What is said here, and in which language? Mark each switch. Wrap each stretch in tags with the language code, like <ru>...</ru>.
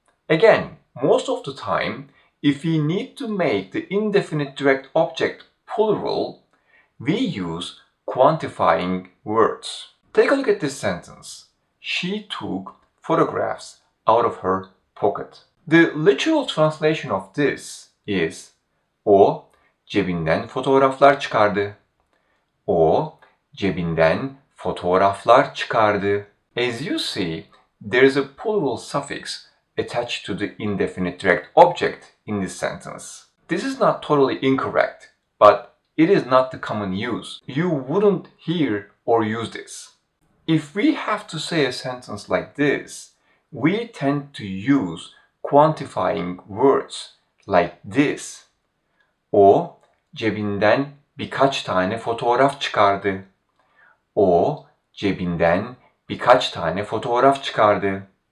<en>Again, most of the time, if we need to make the indefinite direct object plural, we use quantifying words. Take a look at this sentence. She took photographs out of her pocket. The literal translation of this is</en> <tr>o cebinden fotoğraflar çıkardı. O cebinden fotoğraflar çıkardı.</tr> <en>As you see, there is a plural suffix attached to the indefinite direct object in this sentence. This is not totally incorrect, but it is not the common use. You wouldn't hear or use this. If we have to say a sentence like this, we tend to use quantifying words like this.</en> <tr>O cebinden birkaç tane fotoğraf çıkardı. O cebinden birkaç tane fotoğraf çıkardı.</tr>